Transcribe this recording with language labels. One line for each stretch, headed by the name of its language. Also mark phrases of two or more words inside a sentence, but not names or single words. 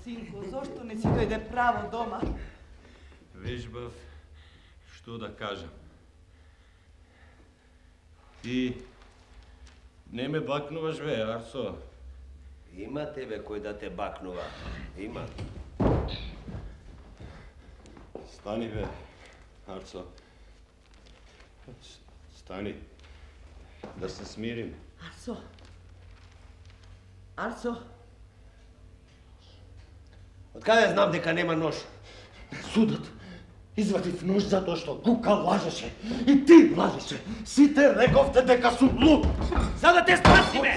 Macedonian: синко, зошто не си дојде право дома? Вежбав, што да кажам. Ти не ме бакнуваш, бе, Арсо. Има тебе кој да те бакнува. Има. Stani, be, Arco. Stani. Da se smirim. Арсо. Арсо. Од каде знам дека нема нож? Судот извадив нож затоа што Кука лажеше. И ти лажеше. Сите рековте дека сум луд. За да те спасиме!